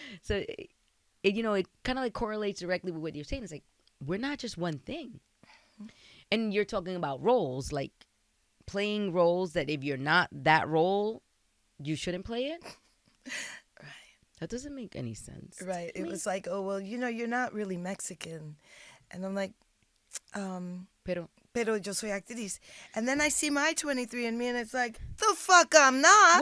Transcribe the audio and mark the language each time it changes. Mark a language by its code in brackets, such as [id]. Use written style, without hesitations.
[en] So, you know, it kind of like correlates directly with what you're saying. It's like, we're not just one thing. And you're talking about roles, like playing roles that if you're not that role, you shouldn't play it. Right. That doesn't make any sense. Right. It was like, oh, well, you know, you're not really Mexican. And I'm like, [es] pero yo soy actriz. [en] And then I see my 23andMe and it's like, the fuck I'm not.